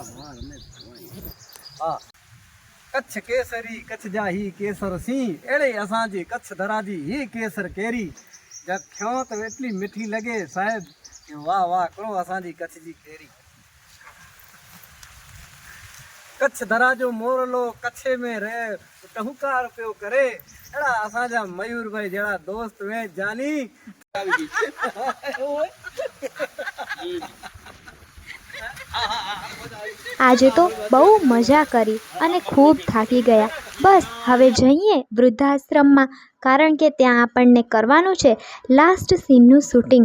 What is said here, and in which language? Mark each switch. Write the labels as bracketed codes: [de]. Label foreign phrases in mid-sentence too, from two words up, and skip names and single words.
[kfr] કચ્છ કેસરી કચ્છ જાહી કેસર સિંહ એડે અસાંજી કચ્છ ધરાજી હી કેસર કેરી. જબ ખ્યો તો એટલી મીઠી લગે સાહેબ કે વાહ વાહ કરો અસાંજી કચ્છ જી કેરી. કચ્છ ધરાજો મોરલો કચ્છે में रहे टहुकार पियो करे. एड़ा असांजा मयूरभाई जड़ा दोस्त वे जानी. [gu] આજે તો બહુ મજા કરી અને ખૂબ થાકી ગયા. બસ હવે જઈએ વૃદ્ધાશ્રમમાં, કારણ કે ત્યાં આપણને કરવાનું છે લાસ્ટ સીનનું શૂટિંગ.